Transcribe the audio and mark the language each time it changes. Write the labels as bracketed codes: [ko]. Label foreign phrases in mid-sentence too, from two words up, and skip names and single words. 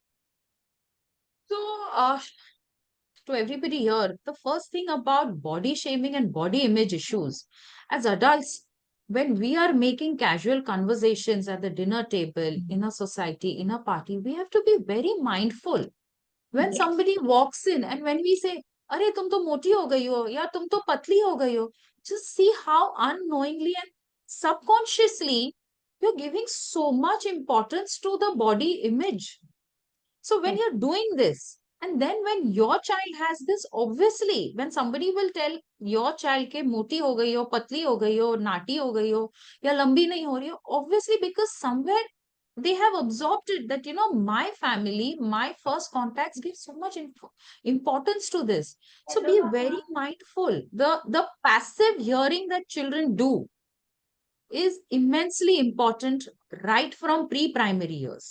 [en] So, to everybody here, the first thing about body shaming and body image issues, as adults, when we are making casual conversations at the dinner table, in a society, in a party, we have to be very mindful. When Yes. somebody walks in and when we say, [hi] "अरे, तुम तो मोटी हो गई हो, या तुम तो पतली हो गई हो," [en] just see how unknowingly and subconsciously you're giving so much importance to the body image. So when Yes. you're doing this, and then when your child has this, obviously, when somebody will tell your child [hi] कि मोटी हो गई हो, पतली हो गई हो, नाटी हो गई हो, या लंबी नहीं हो रही हो, [en] obviously because somewhere they have absorbed it that, my family, my first contacts give so much importance to this. So be very mindful. The passive hearing that children do is immensely important right from pre-primary years.